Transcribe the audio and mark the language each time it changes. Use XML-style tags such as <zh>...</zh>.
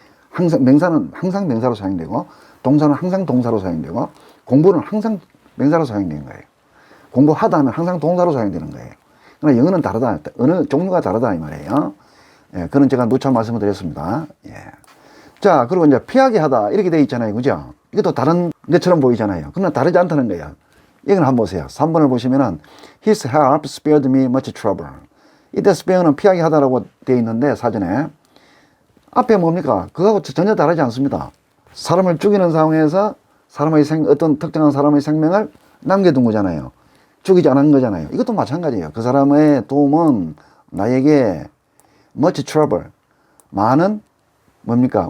<ko>항상 명사는 항상 명사로 사용되고 동사는 항상 동사로 사용되고 공부는 항상 명사로 사용되는 거예요. 공부하다 하면 항상 동사로 사용되는 거예요. 그러나 영어는 다르다. 어느 종류가 다르다 이 말이에요. 예, 그런 제가 누차 말씀을 드렸습니다. 예. 자, 그리고 이제 피하게 하다 이렇게 되어 있잖아요. 그죠? 이것도 다른 것처럼 보이잖아요. 그러나 다르지 않다는 거예요. 이건 한번 보세요. 3번을 보시면은</ko> <en>His help spared me much trouble.</en> <ko>이때 spare는 피하게 하다라고 되어 있는데 사전에 앞에 뭡니까? 그거하고 전혀 다르지 않습니다. 사람을 죽이는 상황에서 어떤 특정한 사람의 생명을 남겨둔 거잖아요. 죽이지 않은 거잖아요. 이것도 마찬가지예요. 그 사람의 도움은 나에게</ko> <en>much trouble,</en> <ko>많은 뭡니까?</ko>